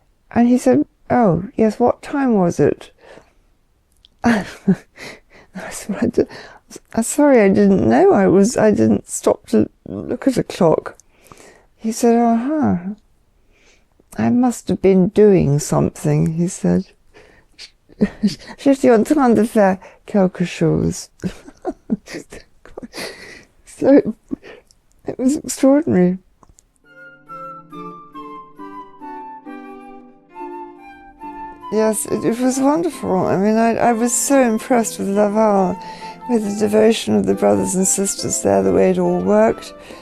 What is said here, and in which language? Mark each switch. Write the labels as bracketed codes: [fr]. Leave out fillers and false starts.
[en] And he said, oh, yes, what time was it? I sorry, I didn't know I didn't stop to look at a clock. He said, I must have been doing something, he said. [fr] Je suis en train de faire quelque chose. [en] So, it was extraordinary. Yes, it was wonderful. I mean, I was so impressed with Laval, with the devotion of the brothers and sisters there, the way it all worked.